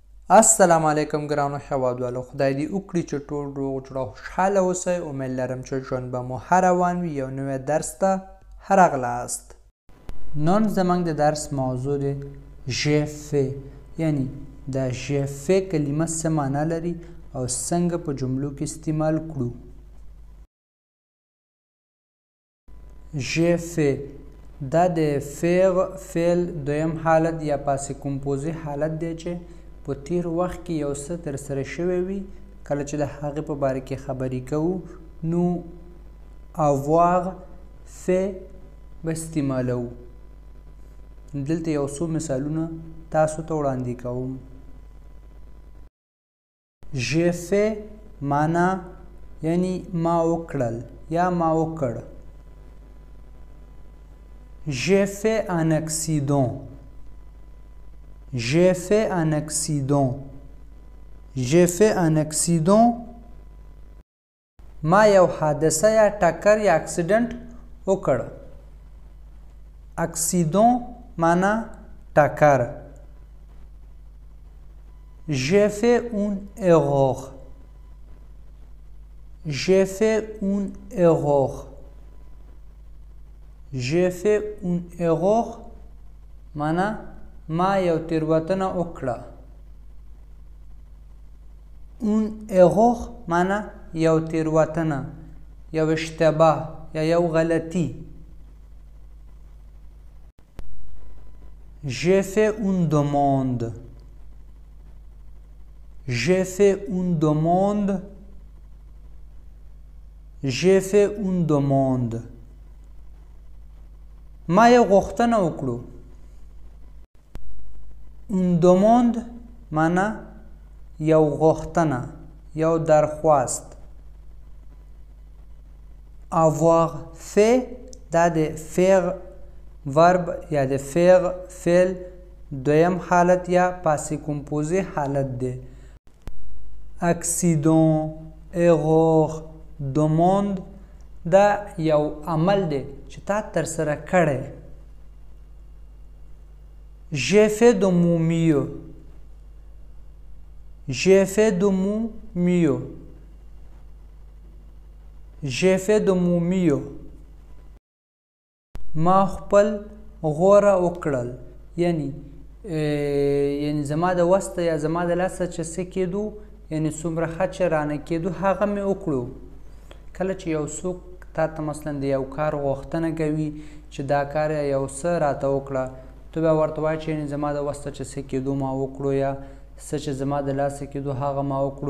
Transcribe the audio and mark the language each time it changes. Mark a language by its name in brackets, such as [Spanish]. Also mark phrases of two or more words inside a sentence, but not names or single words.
[Pashto] السلام علیکم ګرانو هیوادوالو، خدای دې وکړي چې ټول روغ جوړ او خوشحاله اوسئ. امید لرم چې ژوند به مو ښه روان وي. یو نوی درس ته ښه راغلاست. نن زموږ د درس موضوع دی [French] j'ai fait، [Pashto] یعنی دا [French] j'ai fait [Pashto] کلمه څه معنا لري او څنګه په جملو کې استعمال کړو. [French] j'ai fait [Pashto] دا د فعل دویم حالت یا [French] passé composé [Pashto] حالت دی چې په تیر وخت کې یو څه ترسره شوی وي. کله چې د هغې په باره کې خبرې کوو نو [French] avoir fait [Pashto] به استعمالوو. دلته یو څو مثالونه تاسو ته وړاندې کوم. [French] j'ai fait [Pashto] معنا یعنی ما وکړل یا ما وکړ. [French] j'ai fait un accident. j'ai fait un accident. j'ai fait un accident. [Pashto] ما یو حادثه یا ټکر یا اکسیډنټ وکړ. اکسیدون معنا ټکر. [French] j'ai fait une erreur. j'ai fait une erreur. j'ai fait une erreur [Pashto] معنا ما یو تیروتنه وکړه. [French] une erreur [Pashto] معنا یو تیروتنه، یو اشتباه یا یو غلطی. [French] j'ai fait une demande. j'ai fait une demande. j'ai fait une demande. [Pashto] ما یو غوښتنه وکړو. [French] une demande [Pashto] معنا یو غوښتنه، یو درخواست. [French] avoir fait [Pashto] دا د فعل ورب یا د فعل دویم حالت یا [French] passé composé [Pashto] حالت دی. [French] accident، erreur، demande [Pashto] دا یو عمل دی چې تا ترسره کړی. [French] j'ai fait de mon mieux. j'ai fait de mon mieux. j'ai fait de mon mieux. [Pashto] ما خپل غوره وکړل، یعنی زما د وسته یا زما د لاسه چې څه کېدو، یعنی څومره ښه چې رانه کېدو هغه مې وکړو. کله چې یو څوک تا ته مثلا د یو کار غوښتنه کوي چې دا کار یو څه راته وکړه، ته به ورته وایې چې یعنې زما د وسته چې څه کېدو ما وکړو، یا څه چې زما د لاسه کېدو هغه ما وکړو.